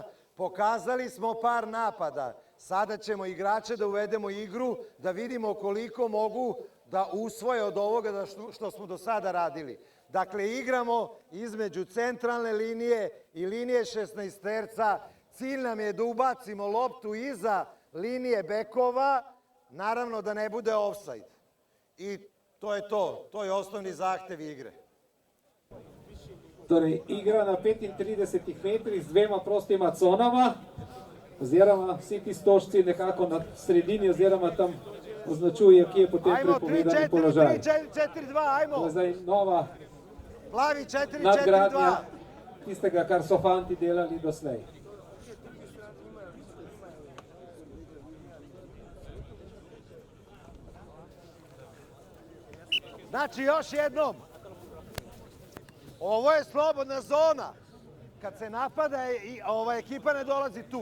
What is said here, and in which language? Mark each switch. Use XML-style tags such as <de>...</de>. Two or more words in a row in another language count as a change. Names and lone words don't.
<sr>Pokazali smo par napada. Sada ćemo igrače da uvedemo igru, da vidimo koliko mogu da usvoje od ovoga što smo do sada radili. Dakle, igramo između centralne linije i linije 16-terca. Cilj nam je da ubacimo loptu iza linije bekova, naravno da ne bude ofsajd. I to je to. To je osnovni zahtev igre.</sr> <sl>Torej, igra na 35 metrih z dvema prostima conama, oziroma vsi ti stožci nekako na sredini, oziroma tam označuje, kje je potem prepovedani položaj.</sl> <sr>3-4-2, ajmo!</sr> <sl>To je zdaj nova</sl> <sr>Plavi 4-4-2.</sr> <sl>nadgradnja tistega, kar so fanti delali doslej.</sl> <sr>Znači, još jednom, ovo je slobodna zona. Kad se napada i ova ekipa ne dolazi tu.</sr>